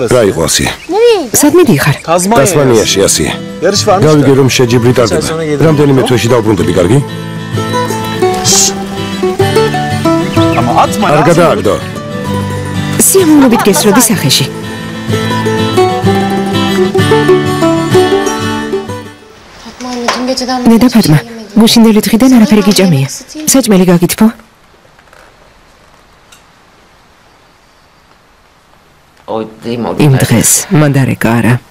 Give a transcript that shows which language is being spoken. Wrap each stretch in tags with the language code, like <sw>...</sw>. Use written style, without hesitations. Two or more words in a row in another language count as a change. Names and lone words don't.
<ka>რა იყო ასიე? სად მიდიხარ? ტასმანიაში ასიე.</ka> <tr>Yarış varmış da.</tr> <ka>გავიგე რომ შეჯიბრი ტარდება.</ka> <tr>Sen sonra gelin.</tr> <ka>რამდენიმე თვეში დავბრუნდები, კარგი?</ka> <tr>Ama atma</tr> <ka>არ</ka> <tr>ya.</tr> <ka>გადააგდო. სიამოვნებით გესროდი სახეში.</ka> <tr>Fatma anne dün geceden</tr> <ka>დედა</ka> <tr>hiçbir şey</tr> <ka>ფატმა,</ka> <tr>yemedim.</tr> <ka>გუშინდელი დღიდან არაფერი გიჭამია. საჭმელი გაგითბო? იმ დღეს მანდარეკა არა.</ka>